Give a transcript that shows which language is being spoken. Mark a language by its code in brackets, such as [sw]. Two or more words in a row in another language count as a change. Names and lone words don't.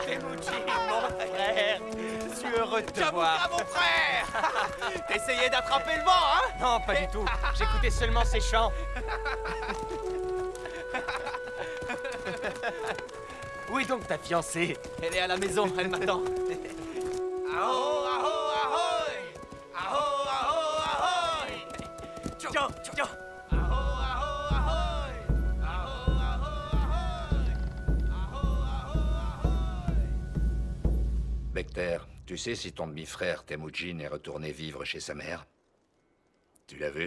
[fr] Temujin, mon frère! Je suis heureux de te voir. Jamukha, mon frère! T'essayais d'attraper le vent, hein? Non, pas du tout. J'écoutais seulement ses chants. Où est donc ta fiancée? Elle est à la maison, elle m'attend. Aho, aho, ahoy! Aho, aho, ahoy! Tiens, tiens! Aho, aho, ahoy! Aho, aho, ahoy! Aho, aho, ahoy! Becter, tu sais si ton demi-frère Temujin est retourné vivre chez sa mère? Tu l'as vu?